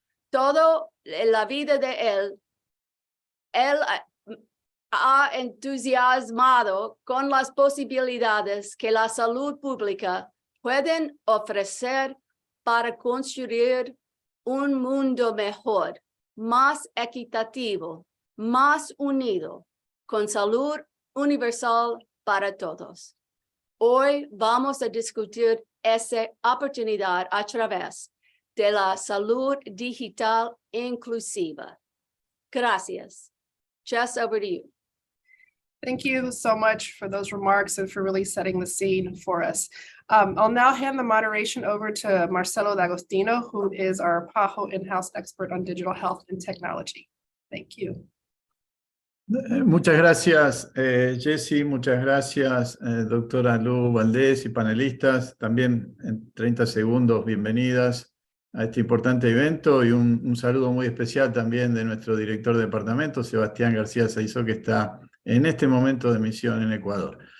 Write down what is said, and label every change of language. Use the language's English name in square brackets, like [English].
[Spanish] Toda la vida de él ha entusiasmado con las posibilidades que la salud pública pueden ofrecer para construir un mundo mejor, más equitativo, más unido, con salud universal para todos. Hoy vamos a discutir esa oportunidad a través de la salud digital inclusiva. [English] Gracias. Jess, over to you. Thank you so much for those remarks and for really setting the scene for us. I'll now hand the moderation over to Marcelo D'Agostino, who is our PAHO in-house expert on digital health and technology. Thank you. [Spanish] Muchas gracias, Jessie. Muchas gracias, doctora Lu Valdés y panelistas. También en 30 segundos, bienvenidas a este importante evento y un saludo muy especial también de nuestro director de departamento, Sebastián García Saizó, que está en este momento de misión en Ecuador.